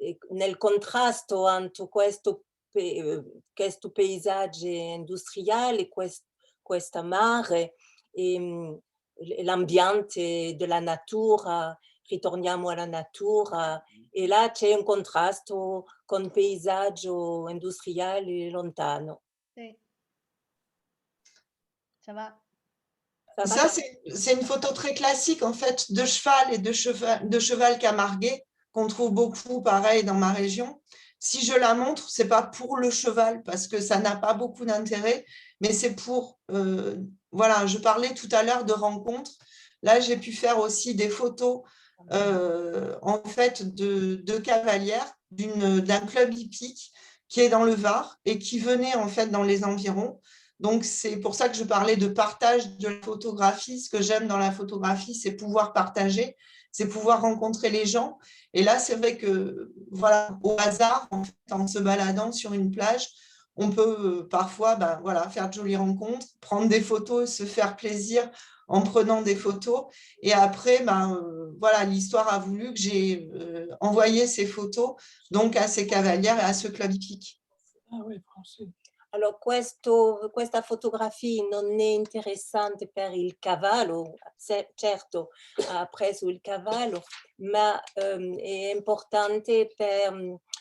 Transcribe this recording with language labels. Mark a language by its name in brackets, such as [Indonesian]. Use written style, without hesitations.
[Italian] nel contrasto entre questo paesaggio industriale, questo mare e l'ambiente della natura, ritorniamo alla natura e là c'è un contrasto con paesaggio industriale lontano. Sì. [French] Ça va. Ça, c'est une photo très classique en fait de cheval et de cheval camarguais qu'on trouve beaucoup pareil dans ma région. Si je la montre, c'est pas pour le cheval parce que ça n'a pas beaucoup d'intérêt, mais c'est pour, voilà, je parlais tout à l'heure de rencontres. Là, j'ai pu faire aussi des photos en fait de cavalières d'un club hippique qui est dans le Var et qui venait en fait dans les environs. Donc, c'est pour ça que je parlais de partage de la photographie. Ce que j'aime dans la photographie, c'est pouvoir partager, c'est pouvoir rencontrer les gens. Et là, c'est vrai que, voilà, au hasard, en fait, en se baladant sur une plage, on peut parfois voilà, faire de jolies rencontres, prendre des photos, se faire plaisir en prenant des photos. Et après, voilà, l'histoire a voulu que j'ai envoyé ces photos donc à ces cavalières et à ce club hippique. Ah oui, français. [Italian] Allora, questa fotografia non è interessante per il cavallo, certo ha preso il cavallo, ma è importante per